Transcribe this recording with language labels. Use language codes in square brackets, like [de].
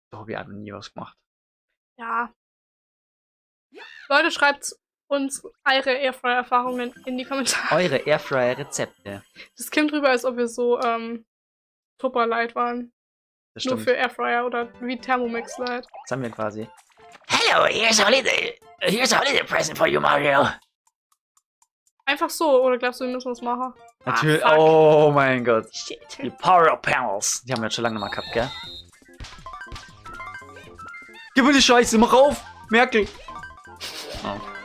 [de] habe ich einfach nie was gemacht. Ja. Leute, schreibt uns eure Airfryer-Erfahrungen in die Kommentare. Eure Airfryer-Rezepte. Das kommt drüber, als ob wir so Tupper-Light waren. Das Nur stimmt. für Airfryer oder wie Thermomix-Light. Das haben wir quasi. [en] Hello, here's a holiday present for you, Mario. [de] Einfach so, oder glaubst du, wir müssen was machen? Natürlich. [en] fuck. [de] Oh mein Gott. [en] Shit. [de] Die Power Panels. Die haben wir jetzt schon lange mal gehabt, gell? Gib mir die Scheiße, mach auf! Merkel! Oh.